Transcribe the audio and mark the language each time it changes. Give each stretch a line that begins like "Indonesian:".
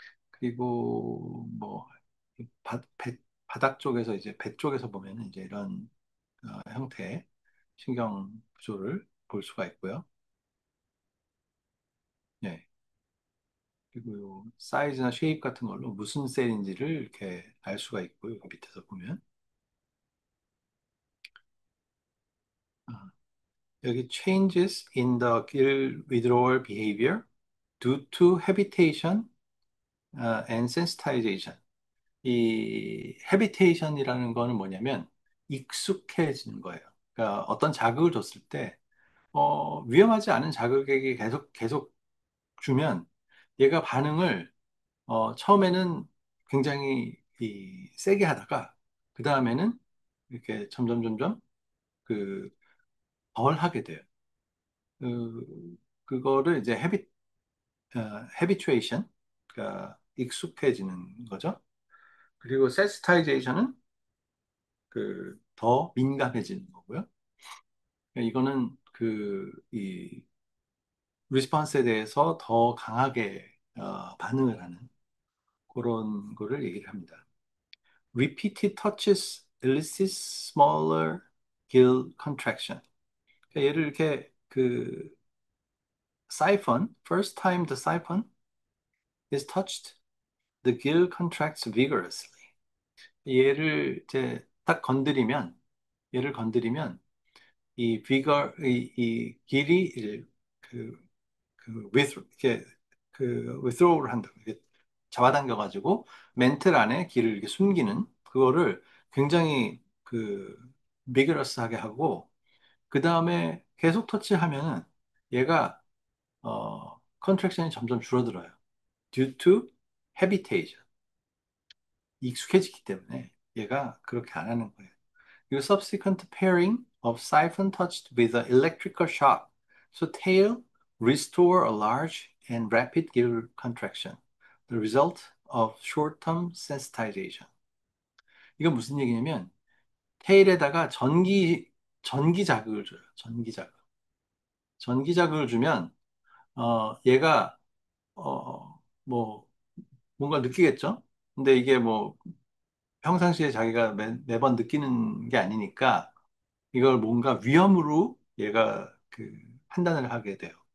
Korean: 그리고 뭐 바닥 쪽에서 이제 배 쪽에서 보면은 이제 이런 형태의 신경 구조를 볼 수가 있고요. 예. 그리고 요 사이즈나 쉐입 같은 걸로 무슨 셀인지를 이렇게 알 수가 있고요. 여기 밑에서 보면 아, 여기
English: changes in the gill withdrawal behavior due to habitation and sensitization.
Korean: 이 헤비테이션이라는 거는 뭐냐면 익숙해지는 거예요. 그러니까 어떤 자극을 줬을 때 위험하지 않은 자극에게 계속 주면 얘가 반응을 처음에는 굉장히 세게 하다가 그 다음에는 이렇게 점점 그 덜 하게 돼요. 그거를 이제 헤비투에이션, 그러니까 익숙해지는 거죠. 그리고 센스타이제이션은 더 민감해지는 거고요. 그러니까 이거는 이 리스폰스에 대해서 더 강하게 반응을 하는 그런 거를 얘기를 합니다.
English: Repeated touches elicit smaller gill contraction.
Korean: 그러니까 얘를 이렇게
English: siphon, first time the siphon is touched, the gill contracts vigorously.
Korean: 얘를 이제 딱 건드리면, 얘를 건드리면 이 길이 이제 그, 이렇게 withdraw를 한다. 이렇게 잡아당겨가지고 멘틀 안에 길을 이렇게 숨기는 그거를 굉장히 비그러스하게 하고 그 다음에 계속 터치하면은 얘가 컨트랙션이 점점 줄어들어요.
English: due to habitation.
Korean: 익숙해지기 때문에 얘가 그렇게 안 하는 거예요. 그리고
English: subsequent pairing of siphon touched with an electrical shock. So tail restore a large and rapid gill contraction. The result of short-term sensitization.
Korean: 이건 무슨 얘기냐면 테일에다가 전기 자극을 줘요. 전기 자극. 전기 자극을 주면 얘가 뭐 뭔가 느끼겠죠? 근데 이게 뭐 평상시에 자기가 매번 느끼는 게 아니니까 이걸 뭔가 위험으로 얘가 그 판단을 하게 돼요.